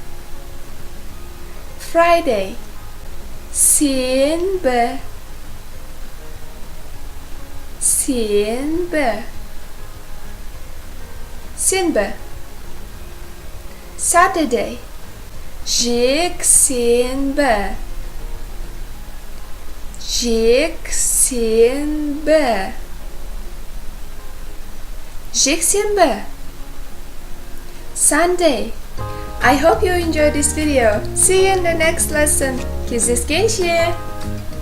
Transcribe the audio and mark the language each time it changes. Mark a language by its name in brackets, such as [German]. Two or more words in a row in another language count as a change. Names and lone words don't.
[Kazakh] Friday, сенбі, сенбі, сенбі. Saturday, жексенбі, жексенбі, жексенбі. [English] Sunday. I hope you enjoyed this video. See you in the next lesson. [Kazakh] Кездескенше!